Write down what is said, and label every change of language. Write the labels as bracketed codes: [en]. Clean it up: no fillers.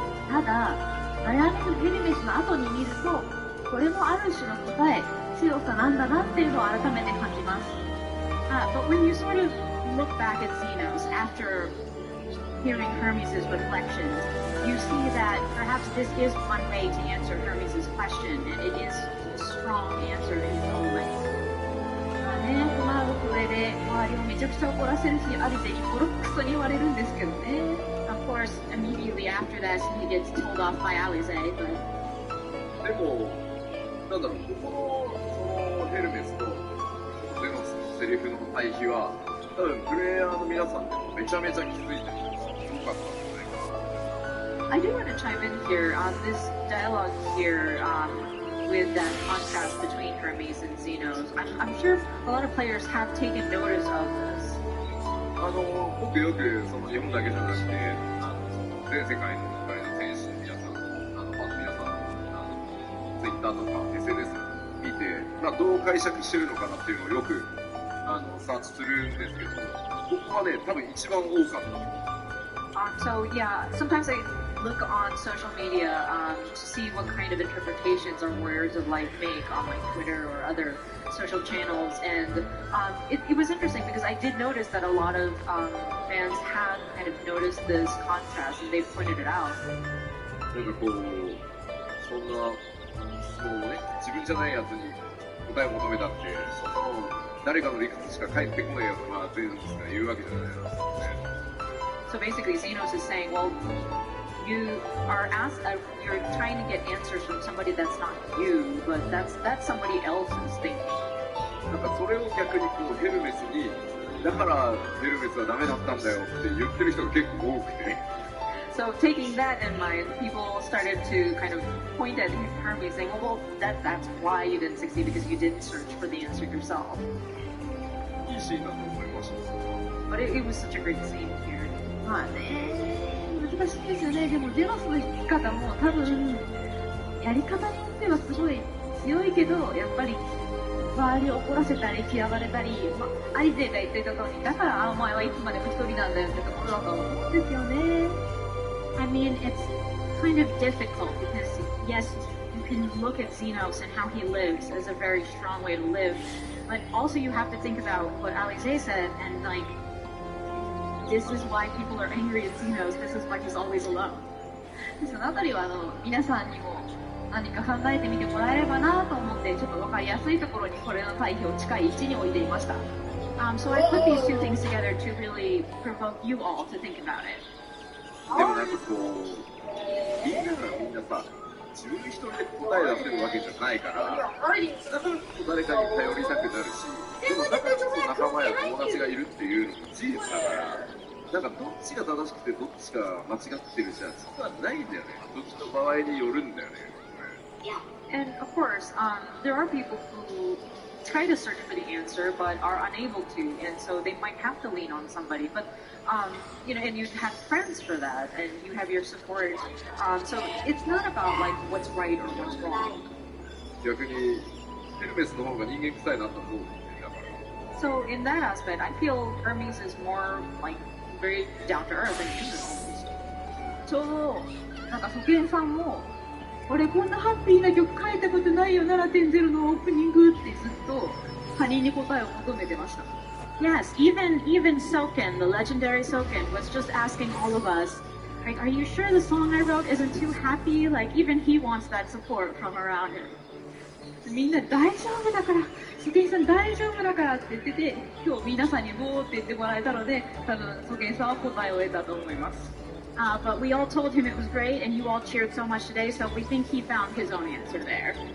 [ja] ただ、悩みのヘルメスの後に見ると、これもある種の答え、強さなんだなっていうのを改めて感じます。 [en] But when you sort of look back at Xenos after hearing Hermes' reflections, you see that perhaps this is one way to answer Hermes' question, and it is a strong answer in its own way. [ja] まあこれで周りをめちゃくちゃ怒らせるし、アリゼにボロクソに言われるんですけどね。 [en] Of course, immediately after that, he gets told off by Alize, but [ja] でも、なんだろう、このヘルメスとゼノスのセリフの対比は、多分プレイヤーの皆さんでもめちゃめちゃ気づいてるのが良かったんじゃないかな。 [en] I do want to chime in here on this dialogue here with that contrast between Hermes and Xenos. I'm sure a lot of players have taken notice of this. [ja] 僕よくその日本だけじゃなくて、全世界の光の選手の皆さん、ファンの皆さん、Twitter とか SNS 見て、どう解釈してるのかなっていうのをよくサーチするんですけど、僕はね、多分一番多かった。 [en] So yeah, sometimes I look on social media to see what kind of interpretations our Warriors of Light make on like Twitter or other social channels, and it was interesting because I did notice that a lot of fans have kind of noticed this contrast and they've pointed it out. [ja] なんかこう、そんな質問をね、自分じゃないやつに答えを求めたって、その誰かの理屈しか返ってこないやつがゼノスが言うわけじゃないですかね。 [en] So basically, Xenos is saying, well, you are you're trying to get answers from somebody that's not you, but that's somebody else's thinking. [ja] なんかそれを逆にこうヘルメスに、だからヘルメスはダメだったんだよって言ってる人が結構多くて。 [en] So taking that in mind, people started to kind of point at Hermes, saying, well, that's why you didn't succeed because you didn't search for the answer yourself. [ja] いいシーンだと思いました。 [en] But it was such a great scene here. [ja] まあね、難しいですよね。でもゼノスの生き方も多分やり方によってはすごい強いけど、やっぱり周りを怒らせたり嫌われたり、アリゼが言ってた通り、だからお前はいつまでも一人なんだよってところだと思うんですよね。 [en] I mean, it's kind of difficult because, yes, you can look at Xenos and how he lives as a very strong way to live, but also you have to think about what Alize said, and like, this is why people are angry at Xenos, this is why he's always alone. [ja] そのあたりは皆さんにも何か考えてみてもらえればなと思って、ちょっとわかりやすいところにこれの対比を近い位置に置いていました。 [en] So I put these two things together to really provoke you all to think about it. [ja] でもなんかこう、みんながみんなさ、自分一人で答え出せるわけじゃないから、だからこそ誰かに頼りたくなるし、でもだからこそ仲間や友達がいるっていうのも事実だから、なんかどっちが正しくてどっちが間違ってるじゃそこはないんだよね。時の場合によるんだよね。 [en] And of course, there are people who try to search for the answer but are unable to, and so they might have to lean on somebody. But you know, and you have friends for that, and you have your support. So it's not about like what's right or what's wrong. [ja] 逆にヘルメスの方が人間臭いなと思う。 [en] So in that aspect, I feel Hermes is more like very down to earth and human. [ja] ちょうどなんかソケンさんも俺こんなハッピーな曲書いたことないよ 7.0 のオープニングってずっと他人に答えを求めてました。 [en] Yes, even Soken, the legendary Soken, was just asking all of us, like, are you sure the song I wrote isn't too happy? Like, even he wants that support from around him. [ja] みんな大丈夫だから、ソケンさん大丈夫だからって言ってて、今日皆さんにボーって言ってもらえたので、多分ソケンさんは答えを得たと思います。 [en] But we all told him it was great, and you all cheered so much today, so we think he found his own answer there.